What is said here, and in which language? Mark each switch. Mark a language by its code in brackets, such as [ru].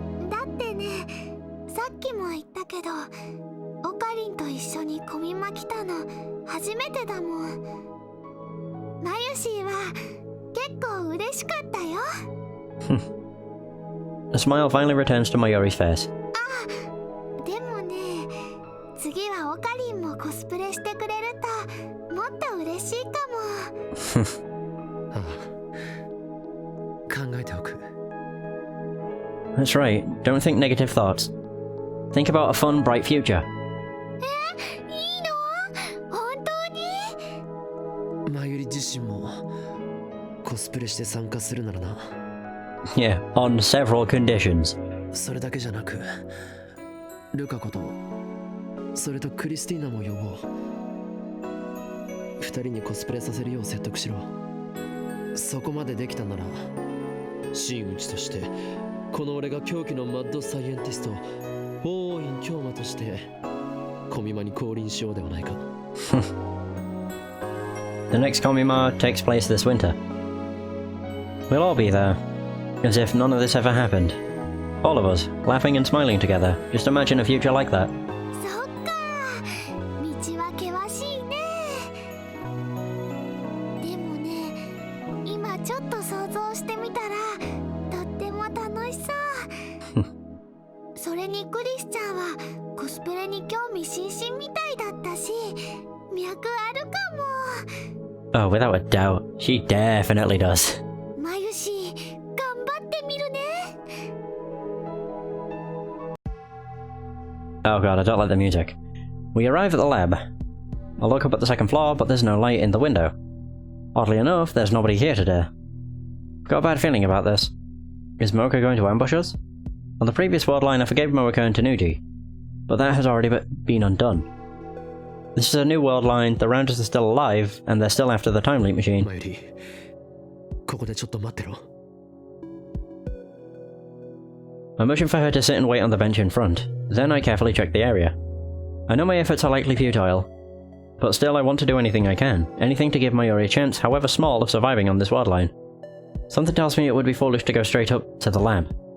[ja] だってね、さっきも言ったけど、オカリンと一緒にコミマ来たの初めてだもん。マユシーは結構嬉しかったよ。 [en] A smile finally returns to Mayori's face. [ja] でもね、次はオカリンもコスプレしてくれるともっと嬉しいかも。ああ考えておく。 [en] That's right, don't think negative thoughts. Think about a fun, bright future. [ja] いいの？本当に？マユリ自身もコスプレして参加するならな。 [en] Yeah, on several conditions. [ja] それだけじゃなくルカ子とそれとクリスティーナも呼ぼう。二人にコスプレさせるよう説得しろ。そこまでできたなら真打ちとしてこの俺が狂気のマッドサイエンティスト王院京馬としてコミマに降臨しようではないか。 [en] The next Komima takes place this winter. We'll all be there, as if none of this ever happened. All of us, laughing and smiling together. Just imagine a future like that. [ja] そっか、道は険しいね。でもね、今ちょっと想像してみたらとっても楽しそう。それにクリスちゃんはコスプレに興味津々みたいだったし、脈あるかも。 [en] Oh, without a doubt. She definitely does. [ja] マユシー、頑張ってみるね。 [en] Oh god, I don't like the music. We arrive at the lab. I look up at the second floor, but there's no light in the window. Oddly enough, there's nobody here today. Got a bad feeling about this. Is Mocha going to ambush us? On the previous world line, I forgave Mocha and Tanuji, but that has already been undone. This is a new world line, the Rounders are still alive, and they're still after the time leap machine. [ja] マユリここでちょっと待ってろ。 [en] I motion for her to sit and wait on the bench in front. Then I carefully check the area. I know my efforts are likely futile, but still I want to do anything I can. Anything to give Mayori a chance, however small, of surviving on this world line. Something tells me it would be foolish to go straight up to the lab.